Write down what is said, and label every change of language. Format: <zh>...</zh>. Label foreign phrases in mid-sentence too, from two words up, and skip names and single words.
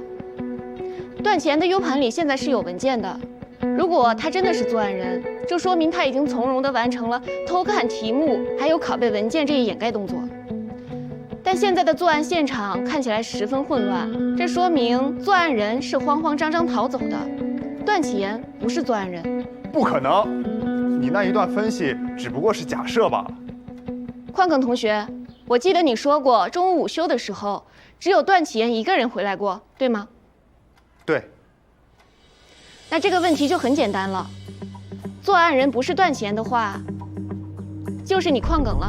<zh>段启言的 U 盘里现在是有文件的，如果他真的是作案人，就說明他已經從容地完成了偷看題目還有拷貝文件這一掩蓋動作。但現在的作案現場看起來十分混亂，這說明作案人是慌慌張張逃走的，段啟言不是作案人。不可能，你那一段分析只不過是假設罷了。鄺耿同學，我記得你說過中午午休的時候，只有段啟言一個人回來過，對嗎？對。那這個問題就很簡單了，作案人不是段啟言的話，就是你鄺耿了。</zh>